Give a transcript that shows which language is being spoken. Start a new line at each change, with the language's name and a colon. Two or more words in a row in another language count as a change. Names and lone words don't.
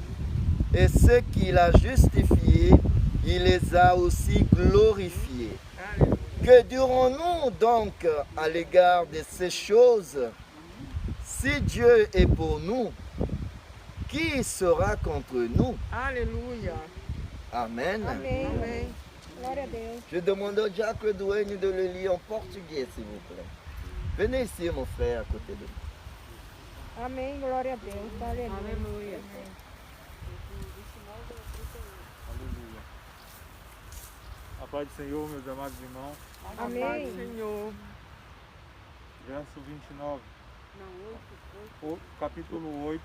French: Et ceux qu'il a justifiés, il les a aussi glorifiés. Alléluia. Que dirons-nous donc à l'égard de ces choses? Si Dieu est pour nous, qui sera contre nous? Alléluia. Amen.
Portuguese: Amém. Amém. Glória a Deus.
French: Je demande au Jacques Douane de le lire en portugais, s'il vous plaît. Venez ici, mon frère, à côté de nous.
Portuguese: Amém. Glória a Deus. Aleluia. Aleluia. Aleluia. A paz do Senhor, meus amados irmãos. Amém. Pai, Senhor. Verso 29. O capítulo 8,